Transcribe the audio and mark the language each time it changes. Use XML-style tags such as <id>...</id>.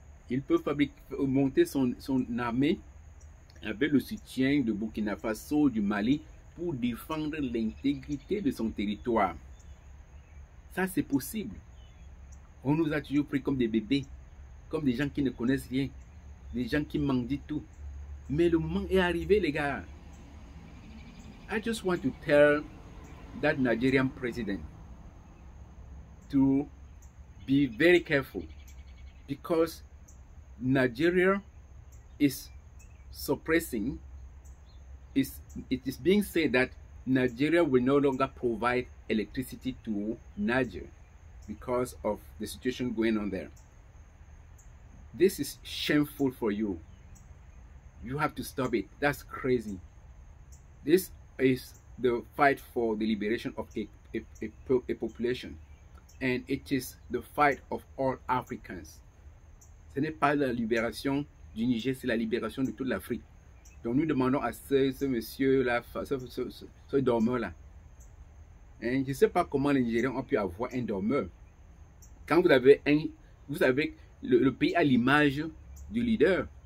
<fr>Il peut monter son armée avec le soutien de Burkina Faso, du Mali, pour défendre l'intégrité de son territoire. Ça, c'est possible. On nous a toujours pris comme des bébés, comme des gens qui ne connaissent rien, des gens qui mendient tout. Mais le moment est arrivé, les gars.</fr> <en>I just want to tell that Nigerian president to be very careful, because Nigeria is suppressing, it is being said that Nigeria will no longer provide electricity to Niger because of the situation going on there. This is shameful for you. You have to stop it. That's crazy. This is the fight for the liberation of a population, and it is the fight of all Africans.</en> <fr>Ce n'est pas la libération du Niger, c'est la libération de toute l'Afrique. Donc nous demandons à ce monsieur-là, ce dormeur-là. Hein, je ne sais pas comment les Nigériens ont pu avoir un dormeur. Quand vous avez le pays à l'image du leader.</fr>